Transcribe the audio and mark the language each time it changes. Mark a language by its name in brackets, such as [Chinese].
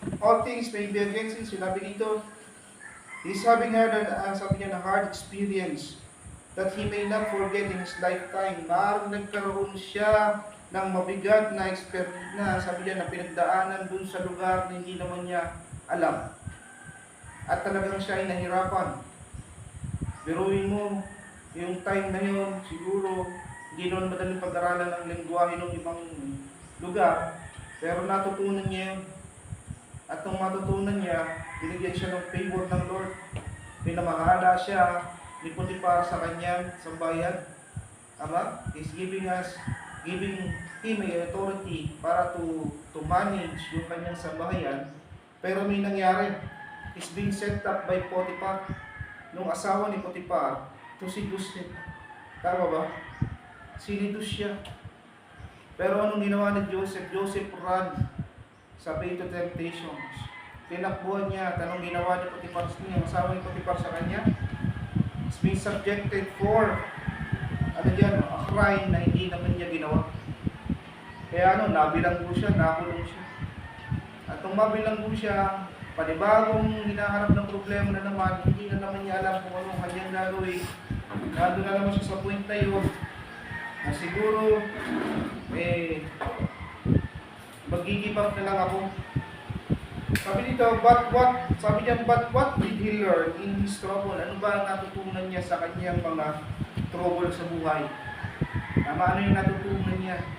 [English] All things may be against him. [Filipino] Sinabi dito, [English] he's having sabi niya, na hard experience that he may not forget in his lifetime. [Filipino] Maaaring nagkaroon siya ng mabigat na experience na, sabi niya, na pinagdaanan dun sa lugar na hindi naman niya alam. At talagang siya ay nahirapan. Biruin mo, yung time na yun, siguro, hindi naman madaling pag-aralan ng lengguwahe ng ibang lugar, pero natutunan niya yun. At nung matutunan niya, binigyan siya ng favor ng Lord. Pinamahala siya ni Potiphar sa kanyang sambayan. Ama, [English] He's giving him a authority [Filipino] para to manage yung kanyang sambahayan. Pero may nangyari. [English] He's being set up by Potiphar. [Filipino] Nung asawa ni Potiphar, [English] to seduce him. [Filipino] Tama ba? Sinidus siya. Pero anong ginawa ni Joseph? [English] Joseph ran sa way to temptations. [Filipino] Tinakbuhan niya. Anong ginawa ni Potiphar niya? Asawa ni Potiphar sa kanya? [English] He's being subjected for a crime [Filipino] na hindi naman niya ginawa. Kaya nabilanggo siya, nakulong siya. At nung mabilanggo siya, panibagong hinaharap ng problema na naman, hindi na naman niya alam kung anong kanyang gagawin. Nandun na naman siya sa point na yun, na siguro, mag-give up na lang ako. Sabi dito, sabi niya, [English] but what did he learn in his trouble? [Filipino] Ano ba ang natutunan niya sa kanyang mga trouble sa buhay? Ano yung natutunan niya?